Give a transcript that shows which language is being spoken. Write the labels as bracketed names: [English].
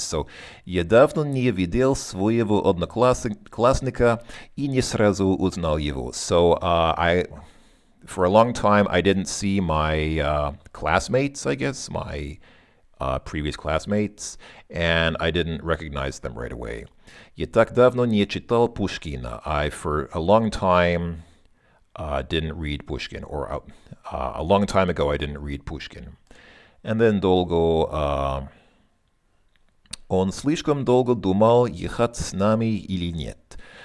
[Russian] So, я давно не видел своего одноклассника и не сразу узнал его. [English] So, for a long time, I didn't see my classmates, I guess, my previous classmates, and I didn't recognize them right away. [Russian] Я так давно не читал Pushkina. [English] I, for a long time, didn't read Pushkin, or a long time ago, I didn't read Pushkin. And then [Russian] долго, он слишком долго думал, ехать с нами или нет.